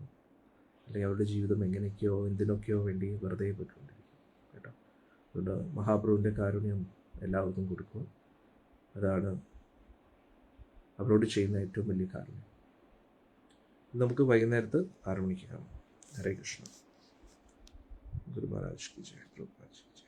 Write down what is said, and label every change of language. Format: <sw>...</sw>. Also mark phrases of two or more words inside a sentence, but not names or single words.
<ml>അല്ലെങ്കിൽ അവരുടെ ജീവിതം എങ്ങനെയൊക്കെയോ എന്തിനൊക്കെയോ വേണ്ടി വെറുതെ പോയിക്കൊണ്ടിരിക്കും കേട്ടോ. അതുകൊണ്ട് മഹാപ്രഭുവിൻ്റെ കാരുണ്യം എല്ലാവർക്കും കൊടുക്കുക. അതാണ് അവരോട് ചെയ്യുന്ന ഏറ്റവും വലിയ കാരുണ്യം. നമുക്ക് വൈകുന്നേരത്ത് 6 മണിക്ക് കാണാം.</ml> <hi>हरे कृष्ण। गुरु महाराज की जय। प्रभुपाद जी।</hi>